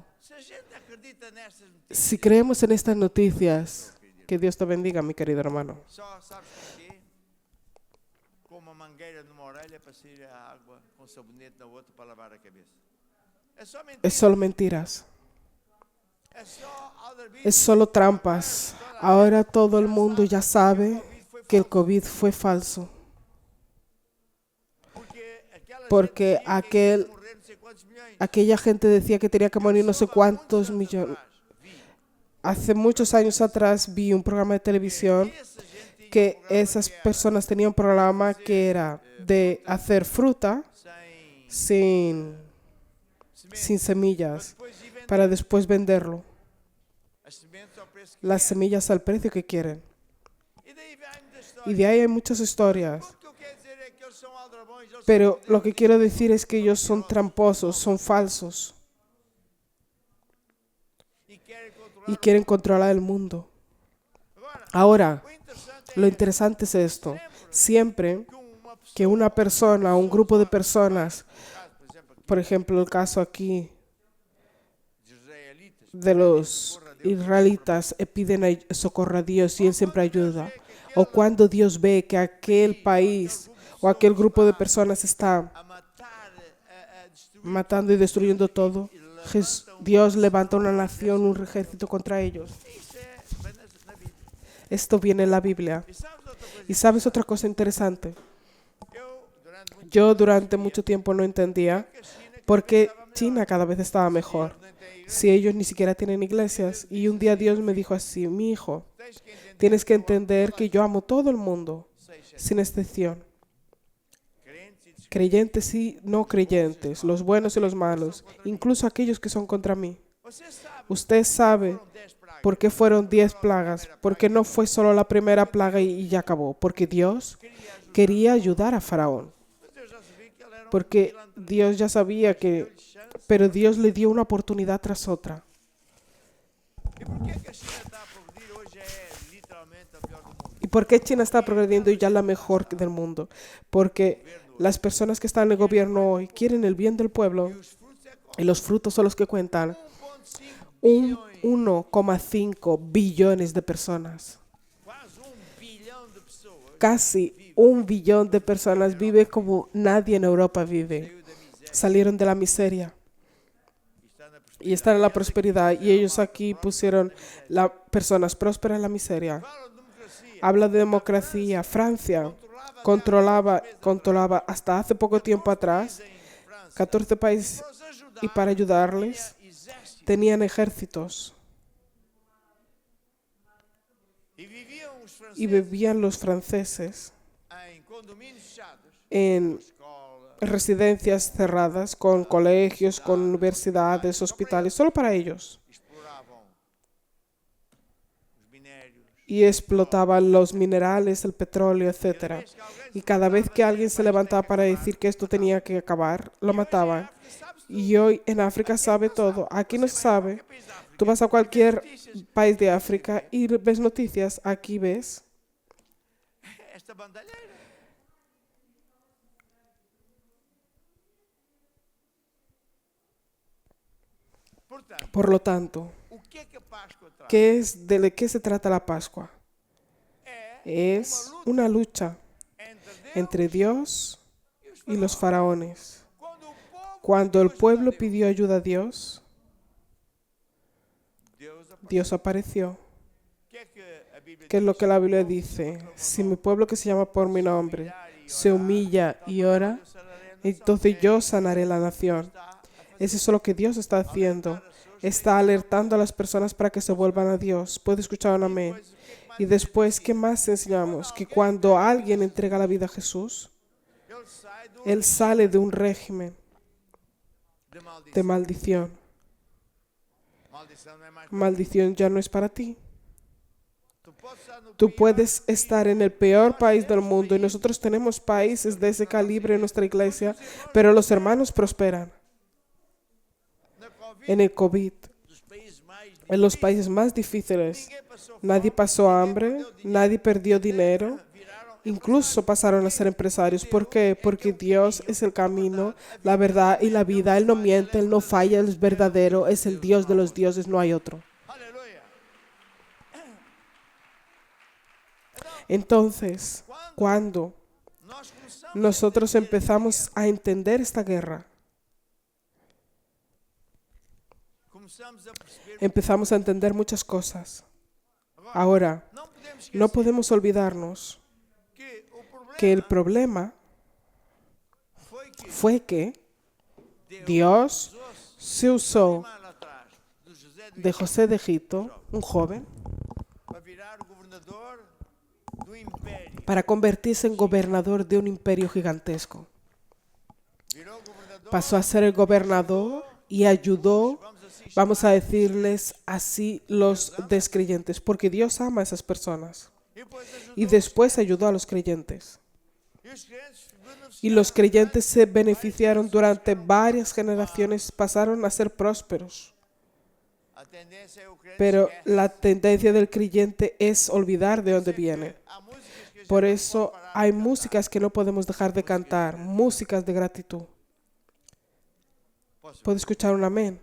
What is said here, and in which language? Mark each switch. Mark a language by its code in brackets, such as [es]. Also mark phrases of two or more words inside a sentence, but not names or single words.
[pt] Se a gente acredita nestas notícias, [es] si creemos en estas noticias, que Dios te bendiga, mi querido hermano. [pt] só sabes porquê? Com uma mangueira numa orelha para sair a água, com sabonete na outra para lavar a cabeça. É só mentira. [es] Es solo mentiras. [pt] É só aldrabice. [es] Es solo trampas. Ahora todo el mundo ya sabe que el COVID fue falso. [pt] Porque Porque aquela gente dizia que ia morrer não sei quantos milhões. [es] Aquella gente decía que tenía que morir no sé cuántos millones. Hace muchos años atrás vi un programa de televisión [pt] Essa gente [es] que esas personas tenían un programa que era de hacer fruta [pt] sem [es] sin semillas [pt] depois de vender [es] para después venderlo. [pt] as sementes ao preço que [es] Las [pt] quer. [es] semillas al precio que quieren. [pt] E daí vem muita história. [es] Y de ahí hay muchas historias. [pt] O que eu quero dizer é que eles são aldrabões, eles [es] Pero [pt] são [es] lo que quiero decir es que ellos son tramposos, son falsos [pt] e querem controlar. [es] y quieren controlar el mundo. [pt] Agora, [es] Ahora, [pt] o interessante [es] lo [pt] é [es] interesante es esto. Siempre [pt] que uma pessoa, [es] que una persona o un grupo de personas, [pt] por exemplo, [es] por ejemplo [pt] aqui, [es] el caso aquí [pt] de israelitas, [es] de los israelitas, piden socorro a Dios y Él siempre ayuda. O cuando Dios ve que aquel país o aquel grupo de personas está [pt] a matar, a destruir, [es] matando y destruyendo todo, Dios levanta una nación, un ejército contra ellos. [pt] isso vem na Bíblia. [es] Esto viene en la Biblia. [pt] E sabes outra coisa? [es] ¿Y sabes otra cosa interesante? [pt] Eu, durante muito [es] Yo durante mucho tiempo no entendía [pt] tempo, a China [es] por qué China cada vez estaba mejor, [pt] não tem igreja, [es] si ellos ni siquiera tienen iglesias. Y un día Dios me dijo así: mi hijo, [pt] tens que entender [es] tienes que entender que yo amo todo el mundo, [pt] seis, [es] sin excepción, [pt] crentes e descrentes. [es] creyentes y no creyentes, los buenos y los malos, incluso aquellos que son contra mí. [pt] Você sabe, [es] Usted sabe [pt] foram 10 pragas. [es] por qué fueron 10 plagas, porque no fue solo la primera plaga y ya acabó, porque Dios [pt] Queria ajudar, [es] quería ayudar a Faraón. [pt] mas eu já sabia que ele era [es] porque Dios ya sabía que, pero Dios le dio una oportunidad tras otra. [pt] E por que a China está a progredir? Hoje já é literalmente a pior do mundo. [es] ¿Y por qué China está progrediendo y ya la mejor del mundo? Porque las personas que están en el gobierno hoy quieren el bien del pueblo [pt] Os frutos é como [es] y los frutos son los que cuentan. 1,5 Un [pt] bilhões, [es] 1,5 billones de personas. [pt] quase 1 bilhão de pessoas [es] Casi 1 billón de personas vive como nadie en Europa vive. [pt] saiu da miséria [es] Salieron de la miseria [pt] e está [es] y están [pt] na prosperidade. [es] en la prosperidad. Y ellos aquí pusieron las personas prósperas en la miseria. [pt] Fala de democracia. [es] Habla de democracia. Francia controlaba hasta hace poco tiempo atrás [pt] Em França, 14 países os ajudar, [es] y para ayudarles [pt] tinha exército. [es] tenían ejércitos [pt] E viviam os [es] y [pt] franceses [es] vivían los franceses [pt] em condomínios fechados, [es] en [pt] escola, [es] residencias cerradas con colegios, con universidades, hospitales, solo para ellos. [pt] exploravam os minérios. [es] Y explotaban los minerales, el petróleo, etc. Y cada vez que alguien se levantaba para decir que esto tenía que acabar, lo mataban. Y hoy en África sabe todo. Aquí no se sabe. Tú vas a cualquier país de África y ves noticias. Aquí ves. [pt] Esta bandalheira. Portanto, [es] Por lo tanto, [pt] o que é que a Páscoa traz? [es] ¿de qué se trata la Pascua? [pt] É [es] Es una lucha entre Dios y los faraones. [pt] Quando o povo [es] Cuando el pueblo pidió ayuda a Dios, [pt] Deus apareceu. [es] Dios apareció. [pt] O que é que a Bíblia [es] ¿Qué es [pt] diz? [es] lo que la Biblia dice? Si mi pueblo que se llama por mi nombre se humilla y ora, entonces yo sanaré la nación. Eso es lo que Dios está haciendo. Está alertando a las personas para que se vuelvan a Dios. ¿Puedo escuchar un amén? Y después, ¿qué más enseñamos? Que cuando alguien entrega la vida a Jesús, [pt] Ele sai do [es] él sale de un régimen [pt] de maldição. [es] de maldición. [pt] Maldição não é mais [es] Maldición ya no es para ti. [pt] Tu podes estar no [es] Tú [pt] pior [es] puedes estar en el peor país del mundo y nosotros tenemos países de ese calibre en nuestra iglesia, pero los hermanos prosperan. [pt] na Covid, [es] En el COVID, [pt] dos países mais [es] en los países más difíciles, [pt] ninguém passou [es] nadie pasó hambre, nadie perdió dinero, [pt] viraram [es] incluso pasaron a ser empresarios. ¿Por qué? Porque Dios es el camino, la verdad y la vida. Él no miente, Él no falla, Él es verdadero, es el Dios de los dioses, no hay otro. [pt] aleluia. [es] Entonces, cuando [pt] Nós começamos [es] nosotros empezamos a entender esta guerra, [pt] a perceber [es] empezamos a entender muchas cosas. Ahora, [pt] não podemos esquecer [es] no podemos olvidarnos [pt] que o problema [es] que el problema [pt] foi que [es] fue que Dios se usó [pt] lá atrás do José [es] de José de Egipto, un joven, [pt] para virar o governador do império. [es] para convertirse en gobernador de un imperio gigantesco. [pt] Virou governador, [es] Pasó a ser el gobernador y ayudó, vamos a decirles así, los descreyentes, porque Dios ama a esas personas. [pt] e depois ajudou. [es] Y después ayudó a los creyentes. [pt] E os crentes [es] Y los creyentes se beneficiaron durante varias generaciones, pasaron a ser prósperos. [pt] a tendência é o crente [es] Pero [pt] esquece. [es] la tendencia del creyente es olvidar de dónde viene. [pt] Há músicas que a gente [es] Por [pt] não [es] eso [pt] pode parar [es] hay [pt] de cantar. [es] músicas que no podemos dejar de cantar, músicas de gratitud. [pt] Posso- [es] ¿Puedo escuchar un amén?